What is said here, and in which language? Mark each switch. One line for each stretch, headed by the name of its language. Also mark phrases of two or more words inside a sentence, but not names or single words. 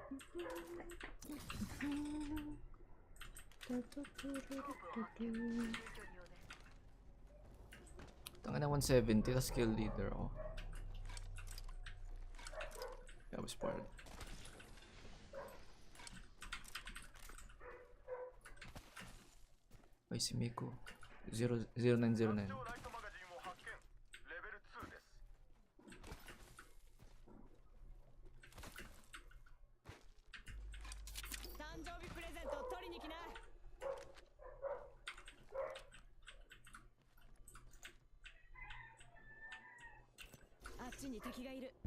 Filipino: Tangin na 170, tas
English: kill leader
Filipino: ako.
English: That was part.
Filipino: Ay, si Miko. 0909.
Japanese: ライトマガジンを発見。レベル2です。誕生日プレゼントを取りに来な。あっちに敵がいる。